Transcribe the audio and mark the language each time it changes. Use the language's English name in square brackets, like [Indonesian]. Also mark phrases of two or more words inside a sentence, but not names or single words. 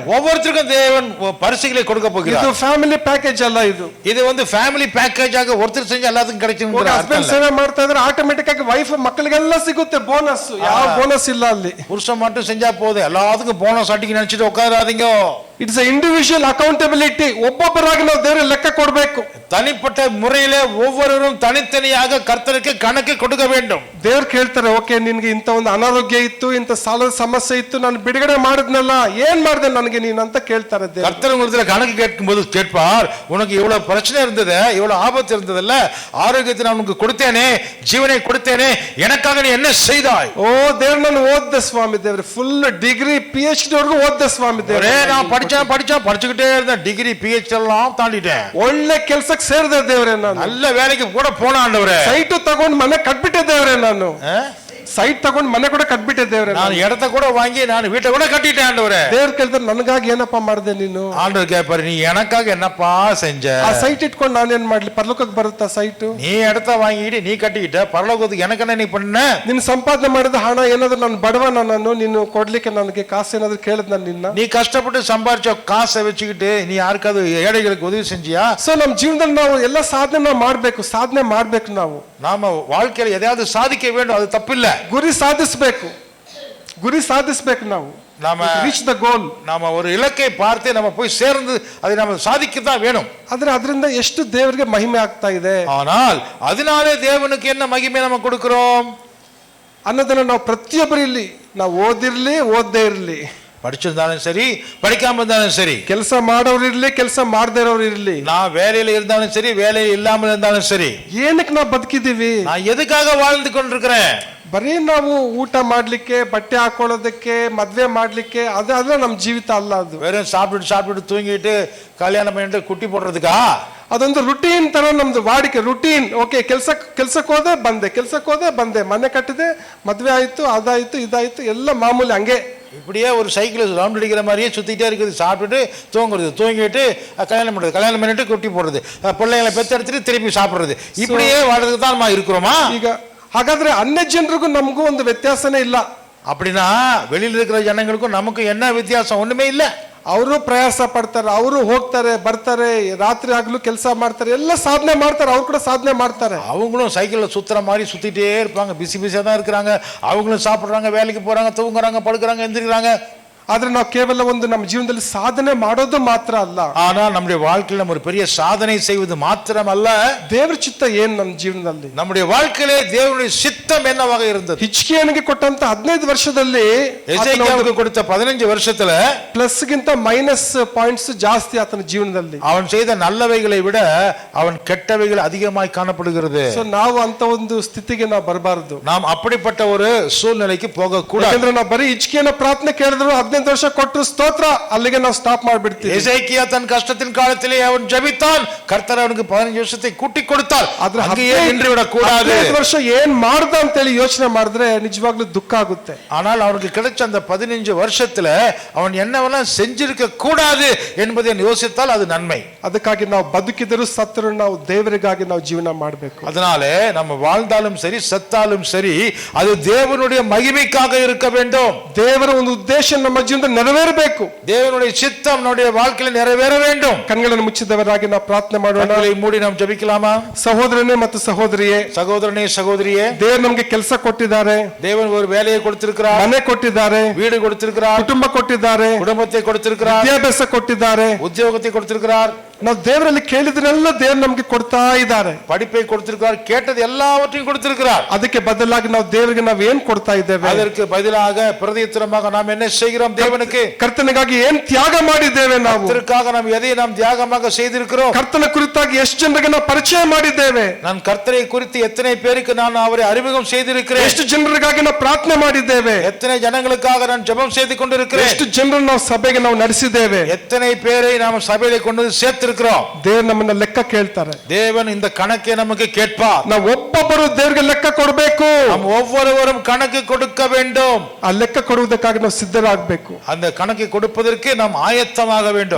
[Tamil] ஒவ்வொருத்தருக்கும் தேவன் பரிசுகளை கொடுக்க போகிறார். [Kannada] ಇದು [English] family package [Kannada] ಅಲ್ಲ, ಇದು [Tamil] வந்து [English] family package [Tamil] ಆಗ ಒருத்தர் செஞ்ச எல்லாத்துக்கும் கிடைக்கும். [Kannada] ಹಸ್ಬೆಂಡ್ ಸೇವೆ ಮಾಡ್ತಾ ಇದ್ರೆ ಆಟೋಮೆಟಿಕ್ ಆಗಿ ವೈಫ್ ಮಕ್ಕಳಿಗೆಲ್ಲ ಸಿಗುತ್ತೆ ಬೋನಸ್. ಯಾವ ಬೋನಸ್ ಇಲ್ಲ ಅಲ್ಲಿ. [Tamil] புருஷன் மட்டும் செஞ்சா போதும், எல்லாத்துக்கும் போனஸ் அடிக்க நினைச்சிட்டு உட்காராதீங்க. [English] It's individual accountability. [Kannada] ಒಬ್ಬೊಬ್ಬರಾಗಿ ನಾವು ದೇವರ ಲೆಕ್ಕ ಕೊಡಬೇಕು. [Tamil] தனிப்பட்ட முறையில ஒவ்வொருவரும் தனித்தனியாக கர்த்தருக்கு கணக்கு கொடுக்க வேண்டும். [Kannada] ದೇವ್ರು ಕೇಳ್ತಾರೆ, ಓಕೆ ನಿನ್ಗೆ ಇಂಥ ಒಂದು ಅನಾರೋಗ್ಯ ಇತ್ತು, ಇಂಥ ಸಾಲದ ಸಮಸ್ಯೆ ಇತ್ತು, ನಾನು ಬಿಡುಗಡೆ ಮಾಡಿದ್ನಲ್ಲ, ಏನ್ ಮಾಡಿದೆ ನನಗೆ ನೀನು ಅಂತ ಕೇಳ್ತಾರೆ. [Tamil] கர்த்தர் உங்களுக்கு கணக்கு கேட்கும்போது கேட்பார், உனக்கு இவ்வளவு பிரச்சனை இருந்தது, இவ்வளவு ஆபத்து இருந்ததுல்ல, ஆரோக்கியத்தை நான் உனக்கு கொடுத்தேனே, ஜீவனை கொடுத்தேனே, எனக்காக நீ என்ன செய்தாய்? [Kannada] ಓ ದೇವ್ರು, ನಾನು ಓದ್ದೆ ಸ್ವಾಮಿ ದೇವ್ರೆ, [English] full degree PhD [Kannada] ವರೆಗೂ ಓದ್ದೆ ಸ್ವಾಮಿ ದೇವ್ರೆ. [Tamil] நான் படிச்சுக்கிட்டே இருந்தேன், [English] degree PhD [Tamil] எல்லாம் தாண்டிட்டேன், [Kannada] ಒಳ್ಳೆ ಕೆಲ್ಸಕ್ಕೆ ಸೇರಿದೆ ದೇವ್ರೆ, ನಾನು [Tamil] நல்ல வேலைக்கு கூட போன ஆண்டவரே, [Kannada] ಸೈಟ್ ತಗೊಂಡು ಮನೆ ಕಟ್ಬಿಟ್ಟೆ ದೇವ್ರೆ, ನಾನು ಸೈಟ್ ತಗೊಂಡು ಮನೆ ಕೂಡ ಕಟ್ಬಿಟ್ಟೆ ದೇವ್ರೆ, [Tamil] ನಾನು இடத்தை கூட வாங்கி நான் வீட்டை கூட கட்டிட்டேன் ஆண்டவரே. [Kannada] ದೇವ್ರು ಕೇಳ್ತಾರೆ, ನನಗಾಗಿ ಏನಪ್ಪಾ ಮಾಡಿದೆ ನೀನು? [Tamil] ஆண்டவர் கேட்பாரு, நீ எனக்காக என்னப்பா செஞ்ச? [Kannada] ಆ ಸೈಟ್ ಇಟ್ಕೊಂಡು ನಾನೇನ್ ಮಾಡ್ಲಿ? ಪರಲೋಕಕ್ಕೆ ಬರುತ್ತಾ ಸೈಟ್? [Tamil] நீ இடத்த வாங்கிட்டு நீ கட்டிக்கிட்ட, பரலோಕத்துக்கு எனக்கு என்ன நீ பண்ண? [Kannada] ನೀನು ಸಂಪಾದನೆ ಮಾಡಿದ ಹಣ ಏನಾದ್ರು ನಾನು ಬಡವನ, ನಾನು ನೀನು ಕೊಡ್ಲಿಕ್ಕೆ ನನಗೆ ಕಾಸು ಏನಾದ್ರು ಕೇಳಿದ್ ನಾನು ನಿನ್ನ? [Tamil] நீ கஷ்டப்பட்டு சம்பாரிச்ச காசை வச்சுக்கிட்டு நீ யாருக்காவது ஏழைகளுக்கு உதவி செஞ்சியா? [Kannada] ಸೊ ನಮ್ಮ ಜೀವನದಲ್ಲಿ ನಾವು ಎಲ್ಲ ಸಾಧನೆ ನಾವು ಮಾಡ್ಬೇಕು, ಸಾಧನೆ ಮಾಡ್ಬೇಕು. ನಾವು [Tamil] நாம வாழ்க்கையில எதையாவது சாதிக்க வேண்டும், அது தப்பில்ல. [Kannada] ಗುರಿ ಸಾಧಿಸಬೇಕು, ಗುರಿ ಸಾಧಿಸಬೇಕು. ನಾವು [Tamil] நாம [English] Reach the goal. [Tamil] நாம ஒரு இலக்கை பார்த்து நம்ம போய் சேர்ந்து அதை நம்ம சாதிக்கத்தான் வேணும். [Kannada] ಆದ್ರೆ ಅದರಿಂದ ಎಷ್ಟು ದೇವರಿಗೆ ಮಹಿಮೆ ಆಗ್ತಾ ಇದೆ. [Tamil] ஆனால் அதனாலே தேவனுக்கு என்ன மகிமை நம்ம கொடுக்கிறோம் [Kannada] ಅನ್ನೋದನ್ನ ನಾವು ಪ್ರತಿಯೊಬ್ಬರು ಇಲ್ಲಿ, ನಾವು ಓದಿರ್ಲಿ ಓದದೇ ಇರ್ಲಿ, [Tamil] படிச்சிருந்தாலும் சரி, படிக்காம இருந்தாலும் சரி, [Kannada] ಕೆಲಸ ಮಾಡೋರು ಇರ್ಲಿ, ಕೆಲಸ ಮಾಡದೇ ಇರೋರು ಇರ್ಲಿ, [Tamil] நான் வேலையில இருந்தாலும் சரி, வேலையில் இல்லாமல் இருந்தாலும் சரி, [Kannada] ಏನಕ್ಕೆ ನಾವು ಬದುಕಿದೀವಿ? [Tamil] நான் எதுக்காக வாழ்ந்து கொண்டிருக்கிறேன்? [Kannada] ಬರೀ ನಾವು ಊಟ ಮಾಡ್ಲಿಕ್ಕೆ, ಬಟ್ಟೆ ಹಾಕೊಳ್ಳೋದಕ್ಕೆ, ಮದ್ವೆ ಮಾಡ್ಲಿಕ್ಕೆ, ಅದೇ ನಮ್ಮ ಜೀವಿತ ಅಲ್ಲ. ಅದು [Tamil] வெறும் சாப்பிட்டு தூங்கிட்டு கல்யாணம் பண்ணிட்டு குட்டி போடுறதுக்கா? [Kannada] ಅದೊಂದು ರುಟೀನ್ ತರ ನಮ್ದು ವಾಡಿಕೆ, ರುಟೀನ್. ಓಕೆ, ಕೆಲ್ಸಕ್ಕೆ ಹೋದೆ ಬಂದೆ, ಮನೆ ಕಟ್ಟಿದೆ, ಮದ್ವೆ ಆಯ್ತು, ಅದಾಯ್ತು, ಇದಾಯ್ತು, ಎಲ್ಲ ಮಾಮೂಲಿ ಹಂಗೆ. [Tamil] இப்படியே ஒரு [English] cycle round [Tamil] அடிக்கிற மாதிரியே சுத்திட்டே இருக்குது. சாப்பிட்டுட்டு தூங்கிட்டு கல்யாணம் பண்ணிட்டு குட்டி போடுறது, பிள்ளைங்களை பெத்தெடுத்துட்டு திருப்பி சாப்பிடுறது, இப்படியே வாழ்றதுக்கு தான் நம்ம இருக்கிறோமா? [Kannada] ಈಗ ಹಾಗಾದ್ರೆ ಅನ್ಯ ಜನರಿಗೂ ನಮಗೂ ಒಂದು ವ್ಯತ್ಯಾಸನೇ ಇಲ್ಲ. [Tamil] அப்படின்னா வெளியில இருக்கிற ஜனங்களுக்கும் நமக்கும் என்ன வித்தியாசம்? ஒண்ணுமே இல்ல. ಅವರು ಪ್ರಯಾಸ ಪಡ್ತಾರೆ, ಅವರು ಹೋಗ್ತಾರೆ ಬರ್ತಾರೆ, ರಾತ್ರಿ ಆಗ್ಲೂ ಕೆಲಸ ಮಾಡ್ತಾರೆ, ಎಲ್ಲ ಸಾಧನೆ ಮಾಡ್ತಾರೆ, ಅವ್ರು ಕೂಡ ಸಾಧನೆ ಮಾಡ್ತಾರೆ. அவங்களும் சைக்கிள்ல சுத்துற மாதிரி சுத்திட்டே இருப்பாங்க, பிஸியா தான் இருக்கிறாங்க. அவங்களும் சாப்பிடுறாங்க, வேலைக்கு போறாங்க, தூங்குறாங்க, படுக்கிறாங்க, எந்திரிக்கிறாங்க. [Kannada] ಆದ್ರೆ ನಾವು ಕೇವಲ ಒಂದು ನಮ್ಮ ಜೀವನದಲ್ಲಿ ಸಾಧನೆ ಮಾಡೋದು ಮಾತ್ರ ಅಲ್ಲ, [Tamil] ஆனால் நம்முடைய வாழ்க்கையில நம்ம ஒரு பெரிய சாதனை செய்வது மாத்திரம் அல்ல, [Kannada] ದೇವರ ಚಿತ್ತ ಏನ್ ನಮ್ಮ ಜೀವನದಲ್ಲಿ, [Tamil] நம்முடைய வாழ்க்கையிலே தேவனுடைய சித்தம் என்னவாக இருந்தது. [Kannada] ಹಿಜ್ಕೀಯನಿಗೆ ಕೊಟ್ಟಂತ 15 ವರ್ಷದಲ್ಲಿ, [Tamil] எசேக்கியாவுக்கு கொடுத்த 15 வருஷத்துல [Kannada] ಪ್ಲಸ್ ಗಿಂತ [English] minus points [Kannada] ಜಾಸ್ತಿ ಆತನ ಜೀವನದಲ್ಲಿ. [Tamil] அவன் செய்த நல்லவைகளை விட அவன் கெட்டவைகள் அதிகமாய் காணப்படுகிறது. [Kannada] ಸೊ ನಾವು ಅಂತ ಒಂದು ಸ್ಥಿತಿಗೆ ನಾವು ಬರಬಾರದು. [Tamil] நாம் அப்படிப்பட்ட ஒரு சூழ்நிலைக்கு போக கூடாது. [Kannada] ಯಾಕಂದ್ರೆ ನಾವು ಬರೀ ಹಿಜ್ಕೀಯನ ಪ್ರಾರ್ಥನೆ ಕೇಳಿದ್ರು 15 ವರ್ಷ ಕೊಟ್ಟರು ಸ್ತೋತ್ರ, ಅಲ್ಲಿಗೆ ನಾವು ಸ್ಟಾಪ್ ಮಾಡ್ಬಿಡ್ತೀವಿ. [Tamil] எசேக்கியா தன் கஷ்டத்தின் காலத்திலே அவன் ஜெபித்தான், கர்த்தர் அவனுக்கு 15 வருஷத்தை கூட்டி கொடுத்தார். [Kannada] ಆದ್ರೆ [Tamil] அங்கேயே நின்று விட கூடாது. [Kannada] 15 ವರ್ಷ ಏನ್ ಮಾಡ್ದ ಅಂತ ಹೇಳಿ ಯೋಚನೆ ಮಾಡಿದ್ರೆ ನಿಜವಾಗ್ಲೂ ದುಃಖ ಆಗುತ್ತೆ. [Tamil] ஆனால் அவனுக்கு கிடைச்ச அந்த 15 வருஷத்துல அவன் என்னவெல்லாம் செஞ்சிருக்க கூடாது என்பதை யோசித்தால் அது நன்மை. [Kannada] ಅದಕ್ಕಾಗಿ ನಾವು ಬದುಕಿದರೂ ಸತ್ತರೂ ನಾವು ದೇವರಿಗಾಗಿ ನಾವು ಜೀವನ ಮಾಡಬೇಕು. [Tamil] அதனாலே நம்ம வாழ்ந்தாலும் சரி செத்தாலும் சரி அது தேவனுடைய மகிமைக்காக இருக்க வேண்டும். [Kannada] ದೇವರ ಒಂದು ಉದ್ದೇಶ ನಮ್ಮ ಜೀವನದಲ್ಲಿ ನೆರವೇರಬೇಕು. [Tamil] தேவனுடைய சித்தம் நம்முடைய வாழ்க்கையில் நிறைவேற வேண்டும். [Kannada] ಕಣ್ಣುಗಳನ್ನು ಮುಚ್ಚಿದವರಾಗಿ ನಾವು ಪ್ರಾರ್ಥನೆ ಮಾಡೋಣ. [Tamil] கண்களை மூடி நாம் ஜெபிக்கலாமா? [Kannada] ಸಹೋದರನೇ ಮತ್ತು ಸಹೋದರಿಯೇ, [Tamil] சகோதரனே சகோதரியே, [Kannada] ದೇವರು ನಮಗೆ ಕೆಲಸ ಕೊಟ್ಟಿದ್ದಾರೆ, [Tamil] தேவன் ஒரு வேலையை கொடுத்திருக்கிறார், [Kannada] ಮನೆ ಕೊಟ್ಟಿದ್ದಾರೆ, [Tamil] வீடு கொடுத்திருக்கிறார், [Kannada] ಕುಟುಂಬ ಕೊಟ್ಟಿದ್ದಾರೆ, [Tamil] குடும்பத்தை கொடுத்திருக்கிறார், [Kannada] ವಿದ್ಯಾಭ್ಯಾಸ ಕೊಟ್ಟಿದ್ದಾರೆ, [Tamil] உத்தியோகத்தை கொடுத்திருக்கிறார். [Kannada] ನಾವು ದೇವರಲ್ಲಿ ಕೇಳಿದ್ರೆಲ್ಲ ದೇವರು ನಮಗೆ ಕೊಡ್ತಾ ಇದ್ದಾರೆ. [Tamil] படிப்பை கொடுத்திருக்கிறார், கேட்டது எல்லாவற்றையும் கொடுத்திருக்கிறார். [Kannada] ಅದಕ್ಕೆ ಬದಲಾಗಿ ನಾವು ದೇವರಿಗೆ ನಾವು ಏನ್ ಕೊಡ್ತಾ ಇದ್ದೇವೆ? [Tamil] அதற்கு பதிலாக பிரதியுத்தரமாக நாம் என்ன செய்கிறோம்? தேவனுக்கு [Kannada] ಕರ್ತನಿಗಾಗಿ ಏನ್ ತ್ಯಾಗ ಮಾಡಿದ್ದೇವೆ? ನಾವು [Tamil] கர்த்தருக்காக நாம் எதை நாம் தியாகமாக செய்திருக்கிறோம்? [Kannada] ಕರ್ತನ ಕುರಿತಾಗಿ ಎಷ್ಟು ಜನರಿಗೆ ನಾವು ಪರಿಚಯ ಮಾಡಿದ್ದೇವೆ? [Tamil] நான் கர்த்தரை குறித்து எத்தனை பேருக்கு நான் அவரை அறிமுகம் செய்திருக்கிறேன்? [Kannada] ಎಷ್ಟು ಜನರಿಗಾಗಿ ನಾವು ಪ್ರಾರ್ಥನೆ ಮಾಡಿದ್ದೇವೆ? [Tamil] எத்தனை ஜனங்களுக்காக நான் ஜெபம் செய்து கொண்டிருக்கிறேன்? [Kannada] ಎಷ್ಟು ಜನರನ್ನು ನಾವು ಸಭೆಗೆ ನಾವು ನಡೆಸಿದ್ದೇವೆ? [Tamil] எத்தனை பேரை நாம் சபையிலே கொண்டு சேர்த்திருக்கிறோம்? [Kannada] ದೇವರು ನಮ್ಮನ್ನ ಲೆಕ್ಕ ಕೇಳ್ತಾರೆ. [Tamil] தேவன் இந்த கணக்கை நமக்கு கேட்பார். [Kannada] ನಾವು ಒಬ್ಬೊಬ್ಬರು ದೇವರಿಗೆ ಲೆಕ್ಕ ಕೊಡಬೇಕು. [Tamil] நாம் ஒவ்வொருவரும் கணக்கு கொடுக்க வேண்டும். [Kannada] ಆ ಲೆಕ್ಕ ಕೊಡುವುದಕ್ಕಾಗಿ ನಾವು ಸಿದ್ಧರಾಗಬೇಕು. [Tamil] அந்த கணக்கை கொடுப்பதற்கு நாம் ஆயத்தமாக வேண்டும்.